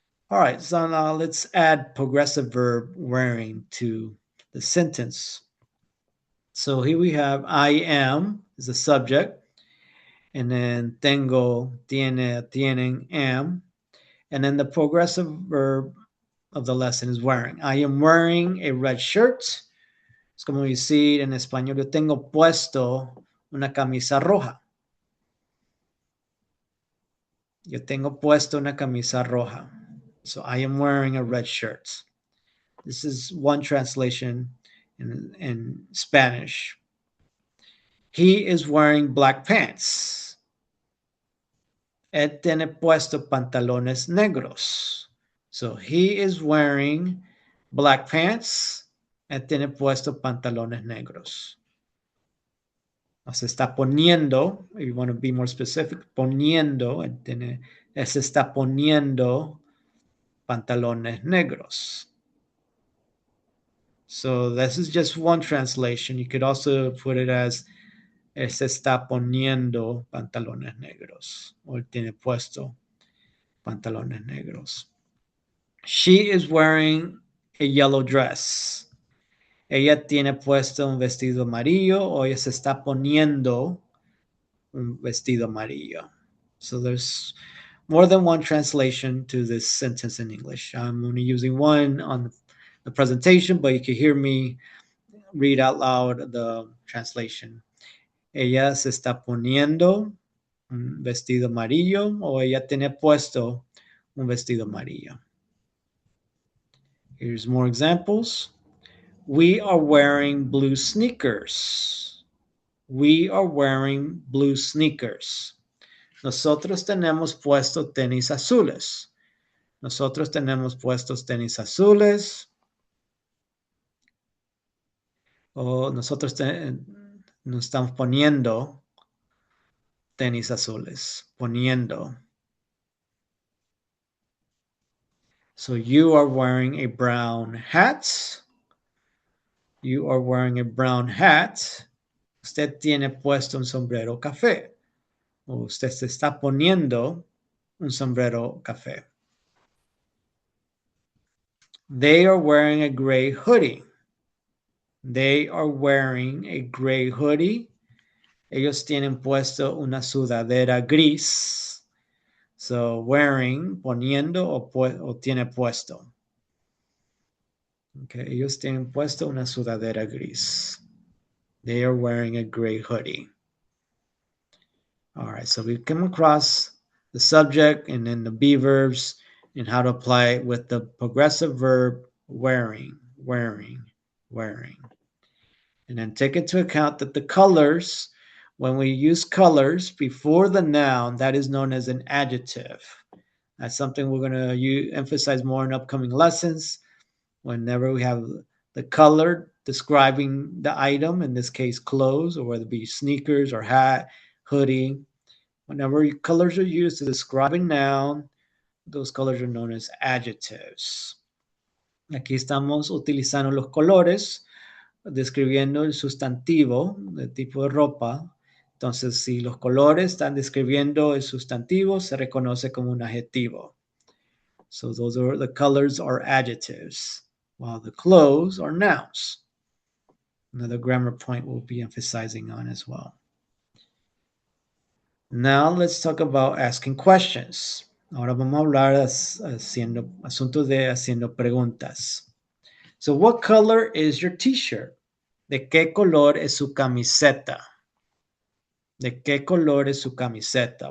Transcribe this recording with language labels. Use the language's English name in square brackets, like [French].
[English] All right, so now let's add progressive verb wearing to the sentence. So here we have I am is the subject, and then [Spanish] tengo, tiene, tienen, [English] am, and then the progressive verb of the lesson is wearing. I am wearing a red shirt. [Spanish] Es como decir en español, yo tengo puesto una camisa roja. Yo tengo puesto una camisa roja. [English] So I am wearing a red shirt. This is one translation in Spanish. He is wearing black pants. [Spanish] Él tiene puesto pantalones negros. [English] So he is wearing black pants. [Spanish] Él tiene puesto pantalones negros. O se está poniendo, [English] if you want to be more specific, [Spanish] poniendo, él se está poniendo pantalones negros. [English] So this is just one translation. You could also put it as [Spanish] él se está poniendo pantalones negros, o él tiene puesto pantalones negros. [English] She is wearing a yellow dress. [Spanish] Ella tiene puesto un vestido amarillo, o ella se está poniendo un vestido amarillo. [English] So there's more than one translation to this sentence in English. I'm only using one on the presentation, but you can hear me read out loud the translation. [Spanish] Ella se está poniendo un vestido amarillo, o ella tiene puesto un vestido amarillo. [English] Here's more examples. We are wearing blue sneakers. We are wearing blue sneakers. [Spanish] Nosotros tenemos puesto tenis azules. Nosotros tenemos puestos tenis azules. O nosotros nos estamos poniendo tenis azules. Poniendo. [English] So you are wearing a brown hat. You are wearing a brown hat. [Spanish] Usted tiene puesto un sombrero café. O usted se está poniendo un sombrero café. [English] They are wearing a gray hoodie. They are wearing a gray hoodie. [Spanish] Ellos tienen puesto una sudadera gris. So, wearing, poniendo o tiene puesto. Okay, ellos tienen puesto una sudadera gris. [English] They are wearing a gray hoodie. All right, so we've come across the subject and then the be verbs and how to apply it with the progressive verb wearing, wearing, wearing. And then take into account that the colors, when we use colors before the noun, that is known as an adjective. That's something we're going to emphasize more in upcoming lessons. Whenever we have the color describing the item, in this case, clothes, or whether it be sneakers or hat, hoodie, whenever colors are used to describe a noun, those colors are known as adjectives. [Spanish] Aquí estamos utilizando los colores, describiendo el sustantivo, el tipo de ropa. Entonces, si los colores están describiendo el sustantivo, se reconoce como un adjetivo. [English] So the colors are adjectives, while the clothes are nouns. Another grammar point we'll be emphasizing on as well. Now let's talk about asking questions. [Spanish] Ahora vamos a hablar asuntos de haciendo preguntas. [English] So what color is your t-shirt? [Spanish] ¿De qué color es su camiseta? ¿De qué color es su camiseta?